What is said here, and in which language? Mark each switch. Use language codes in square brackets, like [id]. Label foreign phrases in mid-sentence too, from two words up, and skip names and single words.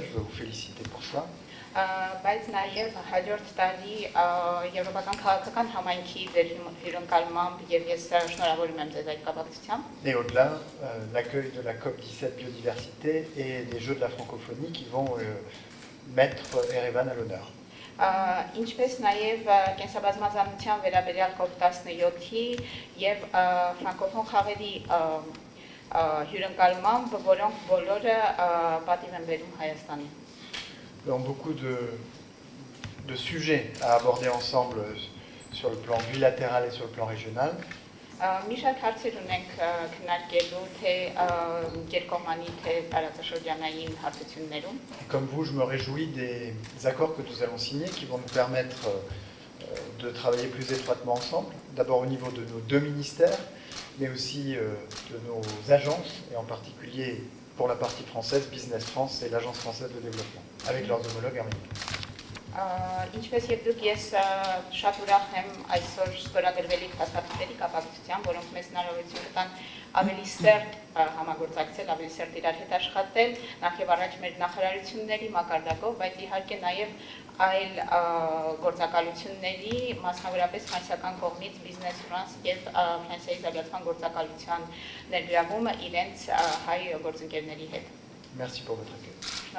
[fr] Je veux vous féliciter pour ça. Et au-delà, l'accueil de la COP17 biodiversité et des Jeux de la francophonie qui vont mettre Erevan à l'honneur. [hy] Ինչպես նաև կենսաբազմազանության վերաբերյալ COP17-ի եւ ֆրանկոֆոն խաղերի հյուրընկալմամբ, որոնք բոլորը պատիվ են բերում Հայաստանին։ [fr] Nous avons beaucoup de sujets à aborder ensemble sur le plan bilatéral et sur le plan régional. [hy] Մի շարք հարցեր ունենք քննարկելու թե երկկողմանի թե տարածաշրջանային հարցություններում։ [fr] Comme vous, je me réjouis des accords que nous allons signer qui vont nous permettre de travailler plus étroitement ensemble, d'abord au niveau de nos deux ministères, mais aussi de nos agences, et en particulier pour la partie française, Business France et l'Agence française de développement, avec leurs homologues arméniens. [hy] Ինչպես եւ դուք ես շատ ուրախ եմ այսօր ստորագրվելիք հաստատությունների կապակցությամբ, որոնք մեզ հնարավորություն կտան ավելի սերտ համագործակցել, ավելի սերտ իրար հետ աշխատել, նախ եւ առաջ մեր նախարարությունների մակարդակով, բայց իհարկե նաեւ այլ գործակալությունների, մասնավորապես ֆրանսիական կողմից Business France եւ Ֆրանսիայի զարգացման գործակալության ներգրավումը իրենց հայ գործընկերների հետ։ [fr] Merci pour votre accueil.